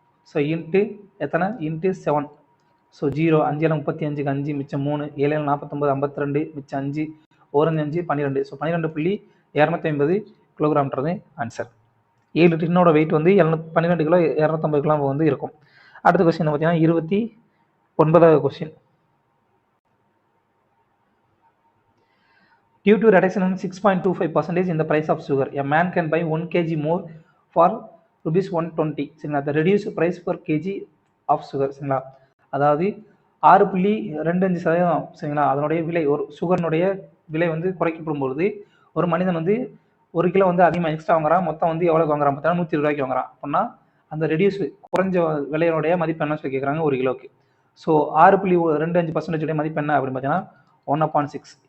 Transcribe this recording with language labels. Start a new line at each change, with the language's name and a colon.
Tamil: So into எத்தனை, into 7. So 0, 5 7 35, 5 மிச்சம் 3, 7 7 49, 52 மிச்சம் 5, 1 5 12. So 12.250 கிலோகிராம்ன்றது answer. 7 டின்னோட வெயிட் வந்து 12 கிலோ 250 கிராம் வந்து இருக்கும். அடுத்த கொஸ்டின் பார்த்தீங்கன்னா 29வது question.
English: Due to reduction in 6.25% in the price of sugar, a man can buy 1 kg more for rupees 120. சரிங்களா, the reduced price per kg of sugar.
Tamil: சரிங்களா, அதாவது 6.25%. சரிங்களா, அதனுடைய விலை, ஒரு சுகர்னுடைய விலை வந்து குறைக்கப்படும் பொழுது ஒரு மனிதன் வந்து 1 கிலோ வந்து அதிகமாக எக்ஸ்ட்ரா வாங்குறான். மொத்தம் வந்து எவ்வளோக்கு வாங்குறான் பார்த்தீங்கன்னா 120 ரூபாய்க்கு வாங்குறான். அப்படின்னா அந்த ரெடியூஸ் குறைஞ்ச விலையோடைய மதிப்பு என்ன சொல்லி கேட்குறாங்க 1 கிலோக்கு. ஸோ 6.25% மதிப்பு என்ன அப்படின்னு பார்த்தீங்கன்னா 1/6.